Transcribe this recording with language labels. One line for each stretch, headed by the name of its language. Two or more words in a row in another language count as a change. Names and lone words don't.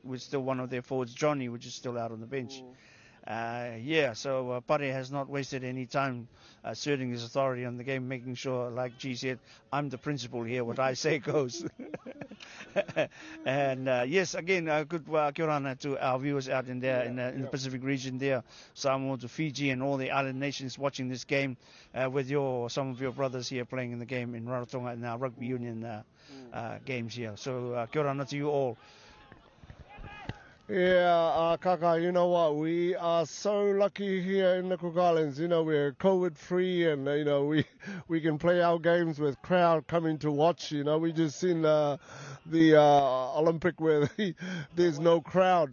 English: We're still one of their forwards, Johnny, which is still out on the bench. So Pare has not wasted any time asserting his authority on the game, making sure, like G said, I'm the principal here, what I say goes. And yes, again, good
Māori: kia ora
English: to our viewers out in there in the Pacific region there, Samoa to Fiji and all the island nations watching this game with some of your brothers here playing in the game in Rarotonga and our rugby union games here. So
Māori: kia ora
English: to you all. Yeah, Kaka, you know what? We are so lucky here in the Cook Islands. You know, we're COVID-free and, we can play our games with crowd coming to watch. You know, we just seen the Olympic where there's no crowd.